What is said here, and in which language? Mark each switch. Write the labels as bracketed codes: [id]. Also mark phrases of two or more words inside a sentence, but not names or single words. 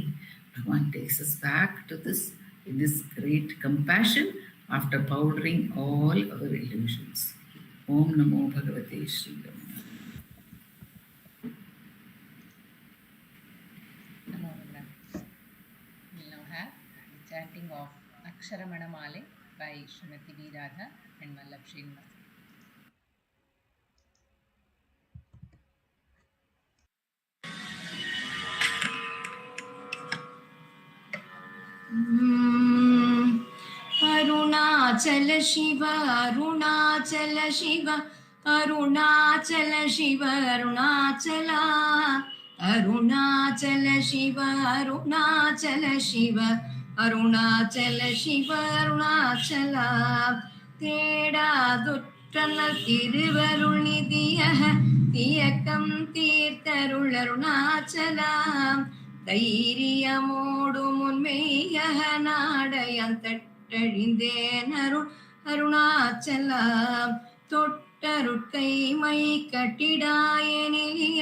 [en] Bhagavan takes us back to this, in this great compassion after powdering all our illusions. [sa] ओम् नमो भगवते श्री रमण. नमो रमण. [en] We'll now have the chanting of Aksharamanamalai by Srimati V. Radha and Vallabh Srinivas. Arunachala Shiva, Arunachala Shiva, Arunachala Shiva, Arunachala, Arunachala Shiva, Arunachala Shiva, Arunachala Shiva, Arunachala. [ta] தேடாதுற்றன திருவருள் நிதியக தியக்கம் தீர்த்தருள் அருணாச்சலாம் தைரியமோடு முன்மெய்யக நாடயம் தட்டழிந்தேன் அருள் அருணாச்சலாம் தொட்டருட்கைமை கட்டிடாயனிலிய